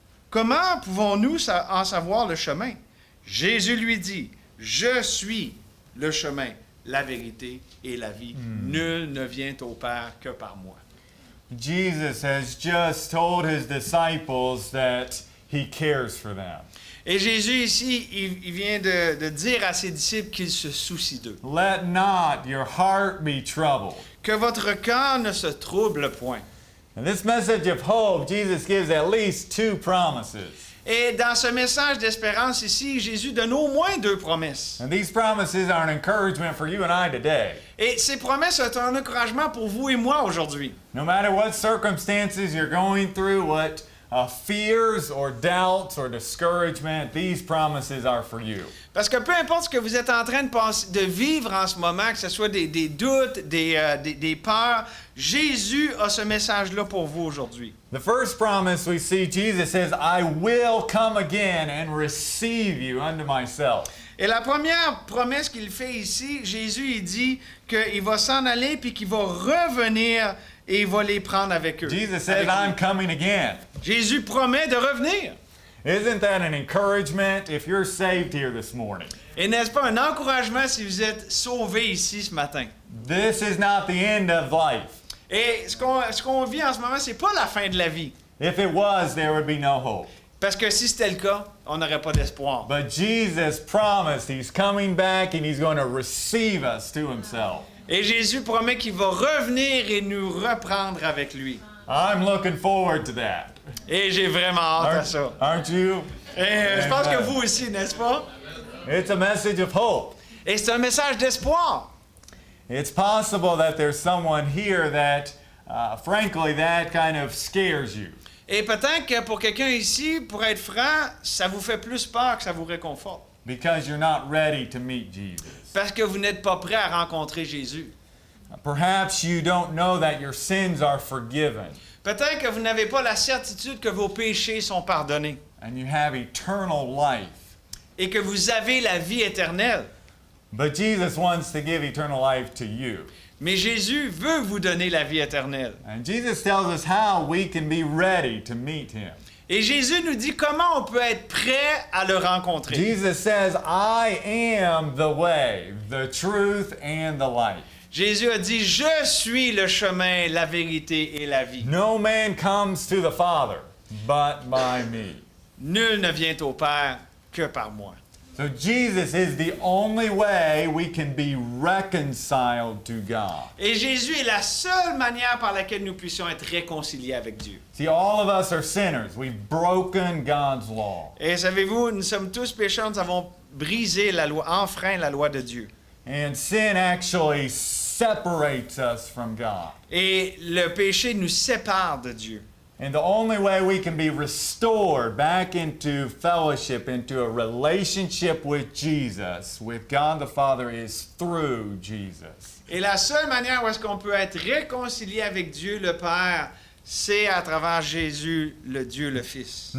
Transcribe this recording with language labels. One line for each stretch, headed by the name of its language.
French: Comment pouvons-nous en savoir le chemin? Jésus lui dit, je suis le chemin, la vérité et la vie. Nul ne vient au Père que par moi.
English: Jesus has just told his disciples that he cares for them.
French: Et Jésus ici, il vient de dire à ses disciples qu'il se soucie d'eux.
English: Let not your heart be troubled.
French: Que votre cœur ne se trouble point.
English: In this message of hope, Jesus gives at least 2 promises.
French: Et dans ce message d'espérance ici, Jésus donne au moins 2 promesses.
English: And these promises are an encouragement for you and I today.
French: Et ces promesses sont un encouragement pour vous et moi aujourd'hui.
English: No matter what circumstances you're going through, what fears or doubts or discouragement, these promises are for you.
French: Parce que peu importe ce que vous êtes en train de vivre en ce moment, que ce soit des doutes, des peurs, Jésus a ce message-là pour vous aujourd'hui.
English: The first promise we see, Jesus says, I will come again and receive you unto myself.
French: Et la première promesse qu'il fait ici, Jésus il dit qu'il va s'en aller puis qu'il va revenir et il va les prendre avec eux.
English: Jesus said, I'm coming again.
French: Jésus promet de revenir.
English: Isn't that an encouragement if you're saved here this morning?
French: Et n'est-ce pas un encouragement si vous êtes sauvés ici ce matin?
English: This is not the end of life.
French: Et ce qu'on vit en ce moment, c'est pas la fin de la vie.
English: If it was, there would be no hope.
French: Parce que si c'était le cas, on n'aurait pas d'espoir.
English: But Jesus promised He's coming back and He's going to receive us to Himself.
French: Et Jésus promet qu'il va revenir et nous reprendre avec lui.
English: I'm looking forward to that.
French: Et j'ai vraiment hâte à ça.
English: Aren't you?
French: Et je pense que vous aussi, n'est-ce pas?
English: It's a message of hope.
French: Et c'est un message d'espoir.
English: It's possible that there's someone here that, frankly, that kind of scares you.
French: Et peut-être que pour quelqu'un ici, pour être franc, ça vous fait plus peur que ça vous réconforte.
English: Because you're not ready to meet Jesus.
French: Parce que vous n'êtes pas prêt à rencontrer Jésus.
English: Perhaps you don't know that your sins are forgiven.
French: Peut-être que vous n'avez pas la certitude que vos péchés sont pardonnés.
English: And you have eternal life.
French: Et que vous avez la vie éternelle.
English: But Jesus wants to give eternal life to you.
French: Mais Jésus veut vous donner la vie éternelle.
English: And Jesus tells us how we can be ready to meet Him.
French: Et Jésus nous dit comment on peut être prêt à le rencontrer.
English: Jesus says, I am the way, the truth, and the life.
French: Jésus a dit, je suis le chemin, la vérité et la vie.
English: No man comes to the Father but by me.
French: Nul ne vient au Père que par moi.
English: So Jesus is the only way we can be reconciled to God.
French: Et Jésus est la seule manière par laquelle nous puissions être réconciliés avec Dieu.
English: See, all of us are sinners. We've broken God's law.
French: Et savez-vous, nous sommes tous pécheurs, nous avons brisé la loi, enfreint la loi de Dieu.
English: And sin actually separates us from God.
French: Et le péché nous sépare de Dieu.
English: And the only way we can be restored back into fellowship, into a relationship with Jesus, with God the Father, is through Jesus.
French: Et la seule manière où est-ce qu'on peut être réconcilié avec Dieu le Père, c'est à travers Jésus, le Dieu le Fils.